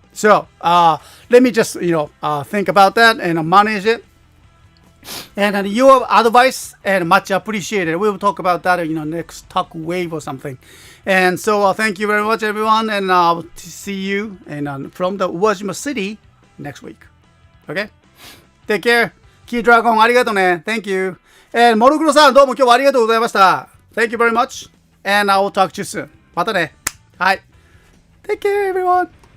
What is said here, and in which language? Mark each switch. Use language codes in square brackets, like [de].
[en] So let me just think about that and manage it. And your advice and much appreciated. We will talk about that next talk wave or something. And so thank you very much, everyone, and I'll see you from the Uwajima City next week. Okay. Take care. [ja] Key Dragon ありがとうね. [en] Thank you. [ja] And モルクロさんどうも今日はありがとうございました。 [en] Thank you very much, and I will talk to you soon. [ja] またね。はい。 [en] Take care, everyone.